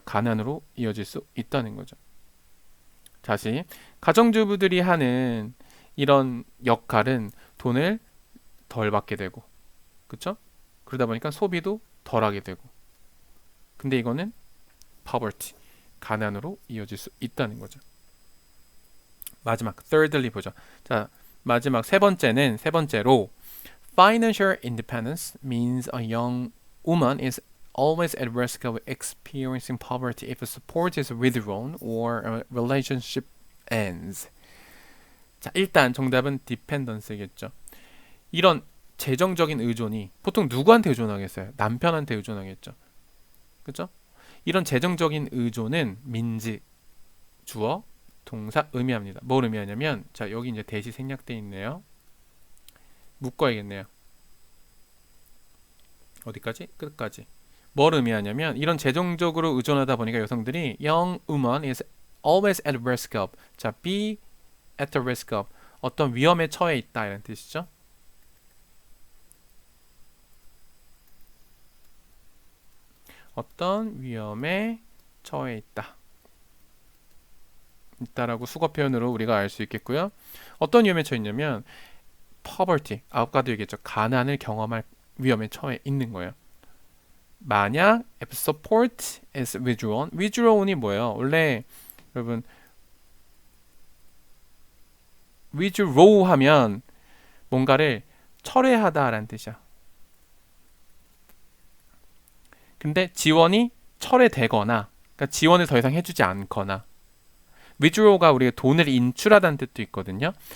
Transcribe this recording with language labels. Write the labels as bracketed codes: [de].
[ko] 가난으로 이어질 수 있다는 거죠 다시 가정주부들이 하는 이런 역할은 돈을 덜 받게 되고 그쵸? 그러다 보니까 소비도 덜 하게 되고 근데 이거는 poverty 가난으로 이어질 수 있다는 거죠 마지막 thirdly 보죠. 자 마지막 세 번째로 [en] financial independence means a young woman is always at risk of experiencing poverty if support is withdrawn or a relationship ends. [ko] 자 일단 정답은 dependence겠죠. 이런 재정적인 의존이 보통 누구한테 의존하겠어요? 남편한테 의존하겠죠. 그죠? 이런 재정적인 의존은 민지 주어 동사 의미합니다. 뭘 의미하냐면 자 여기 이제 대시 생략되어 있네요. 묶어야겠네요. 어디까지? 끝까지. 뭘 의미하냐면 이런 재정적으로 의존하다 보니까 여성들이 [en] young woman is always at risk of [ko] 자 [en] be at the risk of [ko] 어떤 위험에 처해 있다 이런 뜻이죠. 어떤 위험에 처해 있다라고 수거 표현으로 우리가 알 수 있겠고요. 어떤 위험에 처해 있냐면 poverty, 아까도 얘기했죠. 가난을 경험할 위험에 처해 있는 거예요. 만약 [en] if support is withdrawn, [ko] withdrawn이 뭐예요? 원래 여러분 withdraw 하면 뭔가를 철회하다라는 뜻이야. 근데 지원이 철회되거나 그러니까 지원을 더 이상 해주지 않거나 withdraw가 우리가 돈을 인출하다는 뜻도 있거든요.